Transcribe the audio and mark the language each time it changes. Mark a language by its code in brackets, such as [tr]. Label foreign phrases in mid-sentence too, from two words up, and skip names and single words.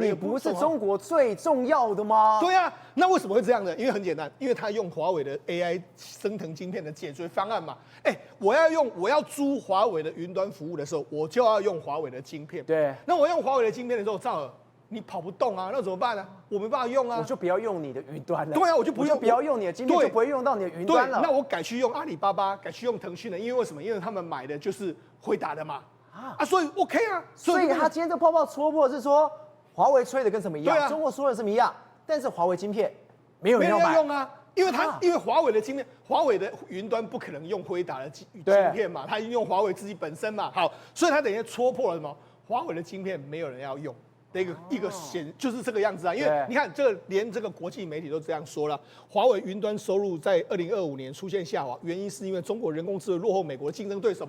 [zh] 你不是中國最重要的嗎？對啊，那為什麼會這樣呢？因為很簡單，因為他用華為的 AI 昇騰晶片的解決方案嘛。我要租華為的雲端服務的時候，我就要用華為的晶片。對，那我用華為的晶片的時候，趙爾你跑不動啊，那怎麼辦呢？我沒辦法用啊，我就不要用你的雲端了。對啊，我就不要用你的晶片，就不会用到你的雲端了。那我改去用阿里巴巴，改去用騰訊了，因為為什麼？因為他們買的就是輝達的嘛。所以 OK 啊，所以他今天這泡泡戳破是說，華為吹的跟什麼一樣？中國說的什麼一樣？但是華為晶片沒有人要用啊，因為華為的晶片，華為的雲端不可能用輝達的晶片嘛，他用華為自己本身嘛。好，所以他等於戳破了什麼？華為的晶片沒有人要用的一個就是這個樣子啊。因為你看，連這個國際媒體都這樣說了，華為雲端收入在2025年出現下滑，原因是因為中國人工智能落後美國的競爭對手嘛。